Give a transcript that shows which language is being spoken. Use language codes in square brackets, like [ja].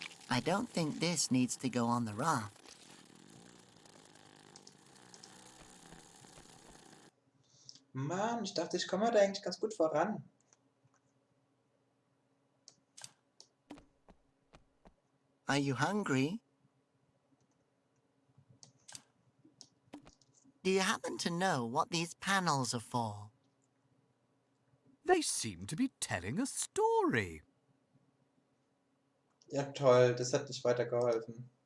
[en] I don't think this needs to go on the raft. [de] Mann, ich dachte, ich komme da eigentlich ganz gut voran. [en] Are you hungry? Do you happen to know what these panels are for? They seem to be telling a story. [de] Ja, toll, das hat nicht weitergeholfen.